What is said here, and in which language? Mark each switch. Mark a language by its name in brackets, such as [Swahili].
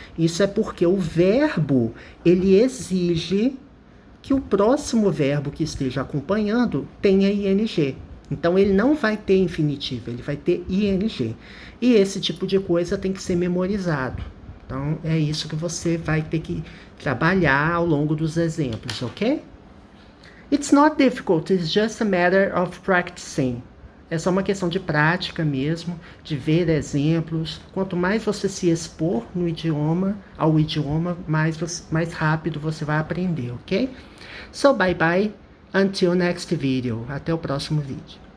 [Portuguese] Isso é porque o verbo, ele exige que o próximo verbo que esteja acompanhando tenha ing. Então, ele não vai ter infinitivo, ele vai ter ing. E esse tipo de coisa tem que ser memorizado. Então, é isso que você vai ter que trabalhar ao longo dos exemplos, ok? [English] It's not difficult, it's just a matter of practicing. [Portuguese] É só uma questão de prática mesmo, de ver exemplos. Quanto mais você se expor ao idioma, mais rápido você vai aprender, ok? [English] So, bye bye, until next video. [Portuguese] Até o próximo vídeo.